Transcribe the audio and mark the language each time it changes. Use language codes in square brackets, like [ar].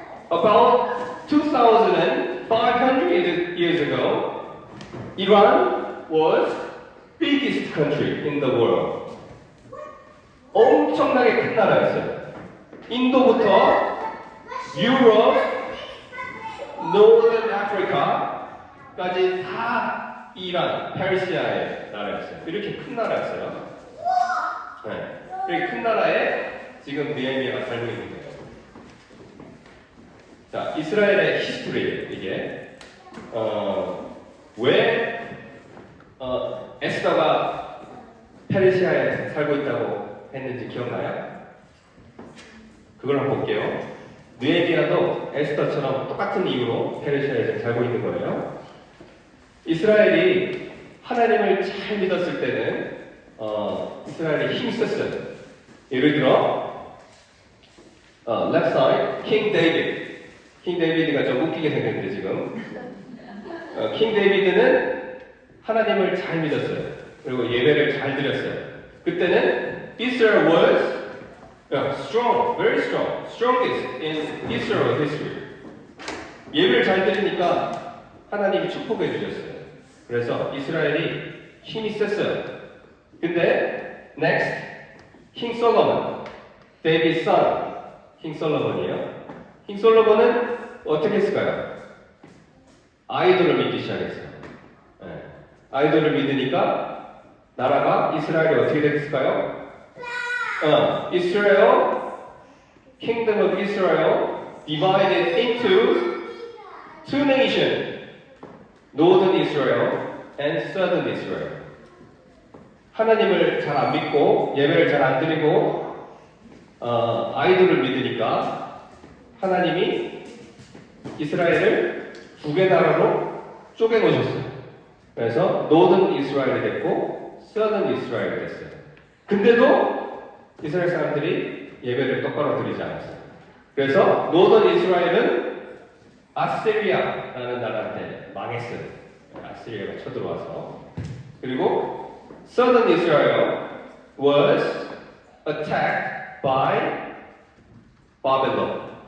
[en] About 2,500 years ago, Iran was biggest country in the world. [ko] 엄청나게 큰 나라였어요. 인도부터 유럽, Northern Africa까지 다 이란, 페르시아의 나라였어요. 이렇게 큰 나라였어요. 이렇게 큰 나라에 지금 느헤미야가 살고 있는 거예요. 자, 이스라엘의 히스토리예요, 이게. 왜 에스더가 페르시아에 살고 있다고 했는지 기억나요? 그걸 한번 볼게요. 느헤미야도 에스더처럼 똑같은 이유로 페르시아에 지금 살고 있는 거예요. 이스라엘이 하나님을 잘 믿었을 때는 이스라엘이 힘썼어요. 예를 들어 [en] left side, [ko] 킹 데이비드. 킹 데이비드가 좀 웃기게 생겼는데 지금 킹 데이비드는 하나님을 잘 믿었어요. 그리고 예배를 잘 드렸어요. 그때는 [en] Israel was strong, very strong, strongest in Israel history. [ko] 예배를 잘 드리니까 하나님이 축복해 주셨어요. 그래서 이스라엘이 힘이 셌어요. 근데 next, 킹 솔로몬, 데이비드 son, 킹 솔로몬이에요. 킹 솔로몬은 어떻게 했을까요? 아이돌을 믿기 시작했어요. 아이돌을 믿으니까 나라가 이스라엘이 어떻게 됐을까요? [en] Israel, Kingdom of Israel divided into two nations, Northern Israel and Southern Israel. [ko] 하나님을 잘 안 믿고 예배를 잘 안 드리고 아이돌을 믿으니까 하나님이 이스라엘을 두 개 나라로 쪼개 놓으셨어요. 그래서 노던 이스라엘이 됐고 서던 이스라엘이 됐어요. 근데도 이스라엘 사람들이 예배를 똑바로 드리지 않았어요. 그래서 노던 이스라엘은 아시리아라는 나라한테 망했어요. 아시리아가 쳐들어와서. [en] 그리고 Southern Israel was attacked by Babylon.